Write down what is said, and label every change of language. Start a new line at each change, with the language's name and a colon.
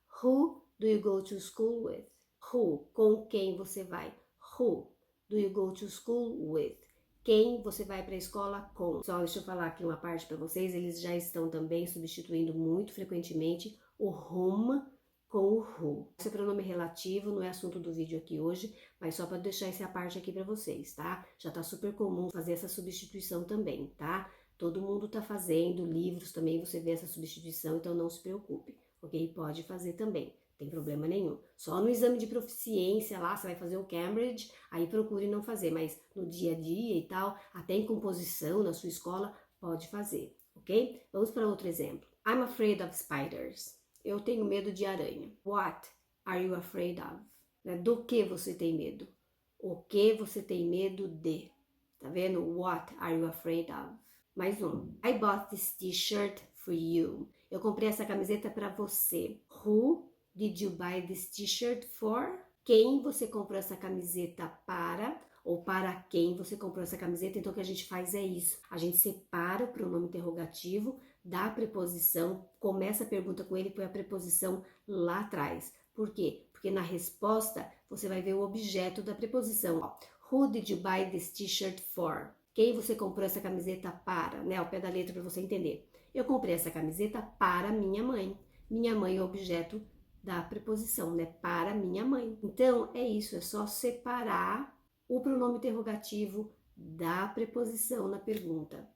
English: Who do you go to school with? Who,
Portuguese: com quem você vai?
English: Who do you go to school with?
Portuguese: Quem você vai para a escola com? Só deixa eu falar aqui uma parte para vocês. Eles já estão também substituindo muito frequentemente o whom com o who. Esse é pronome relativo, não é assunto do vídeo aqui hoje, mas só para deixar essa parte aqui para vocês, tá? Já tá super comum fazer essa substituição também, tá? Todo mundo tá fazendo, livros também você vê essa substituição, então não se preocupe, ok? Pode fazer também, não tem problema nenhum. Só no exame de proficiência lá, você vai fazer o Cambridge, aí procure não fazer, mas no dia a dia e tal, até em composição na sua escola, pode fazer, ok? Vamos para outro exemplo.
English: I'm afraid of spiders.
Portuguese: Eu tenho medo de aranha.
English: What are you afraid of?
Portuguese: Do que você tem medo? O que você tem medo de? Tá vendo?
English: What are you afraid of?
Portuguese: Mais um.
English: I bought this t-shirt for you.
Portuguese: Eu comprei essa camiseta para você.
English: Who did you buy this t-shirt for?
Portuguese: Quem você comprou essa camiseta para? Ou para quem você comprou essa camiseta? Então o que a gente faz é isso. A gente separa o pronome interrogativo da preposição, começa a pergunta com ele e põe a preposição lá atrás. Por quê? Porque na resposta você vai ver o objeto da preposição.
English: Who did you buy this t-shirt for?
Portuguese: Quem você comprou essa camiseta para? Né? Ao pé da letra para você entender. Eu comprei essa camiseta para minha mãe. minha mãe é objeto da preposição, né? Para minha mãe. Então, é isso, é só separar o pronome interrogativo da preposição na pergunta.